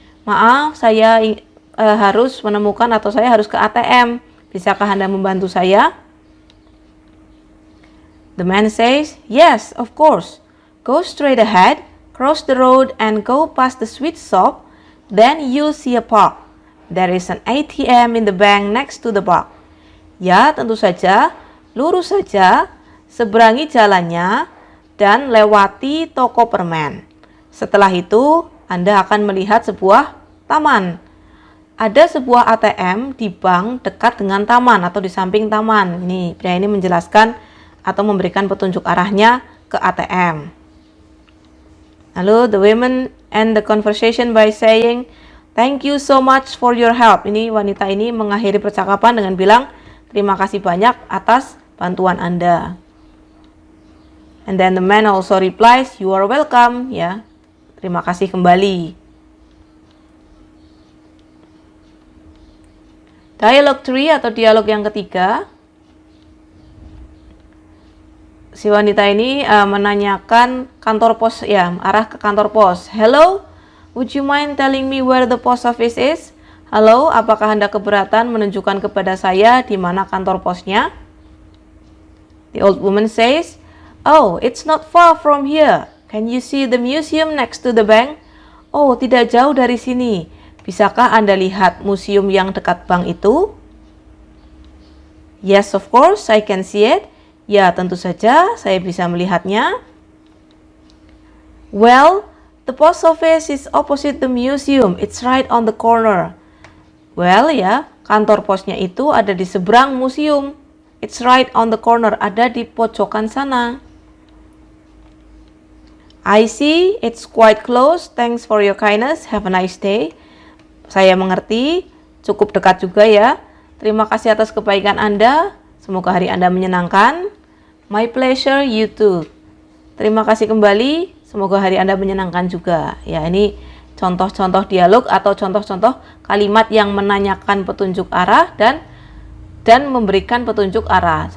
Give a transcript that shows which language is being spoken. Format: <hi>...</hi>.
<id>Maaf, saya harus menemukan atau saya harus ke ATM, bisakah Anda membantu saya?</id> <en>The man says, yes, of course. Go straight ahead, cross the road and go past the sweet shop, then you'll see a park. There is an ATM in the bank next to the park.</en> <id>Ya, tentu saja, lurus saja, seberangi jalannya, dan lewati toko permen. Setelah itu, Anda akan melihat sebuah taman. Ada sebuah ATM di bank dekat dengan taman atau di samping taman. Ini, pria ini menjelaskan atau memberikan petunjuk arahnya ke ATM. Lalu,</id> <en>the women end the conversation by saying, thank you so much for your help.</en> <id>Ini wanita ini mengakhiri percakapan dengan bilang, terima kasih banyak atas bantuan Anda.</id> <en>And then the man also replies, you are welcome.</en> <id>Ya, terima kasih kembali. Dialog 3 atau dialog yang ketiga, si wanita ini menanyakan kantor pos, ya, arah ke kantor pos.</id> <en>Hello, would you mind telling me where the post office is?</en> <id>Halo, apakah Anda keberatan menunjukkan kepada saya di mana kantor posnya?</id> <en>The old woman says, oh, it's not far from here. Can you see the museum next to the bank?</en> <id>Oh, tidak jauh dari sini. Bisakah Anda lihat museum yang dekat bank itu?</id> <en>Yes, of course, I can see it.</en> <id>Ya, tentu saja saya bisa melihatnya.</id> <en>Well, the post office is opposite the museum. It's right on the corner. Well,</en> <id>ya, kantor posnya itu ada di seberang museum.</id> <en>It's right on the corner,</en> <id>ada di pojokan sana.</id> <en>I see, it's quite close. Thanks for your kindness. Have a nice day.</en> <id>Saya mengerti, cukup dekat juga ya. Terima kasih atas kebaikan Anda. Semoga hari Anda menyenangkan.</id> <en>My pleasure, you too.</en> <id>Terima kasih kembali. Semoga hari Anda menyenangkan juga. Ya, ini contoh-contoh dialog atau contoh-contoh kalimat yang menanyakan petunjuk arah dan memberikan petunjuk arah.</id>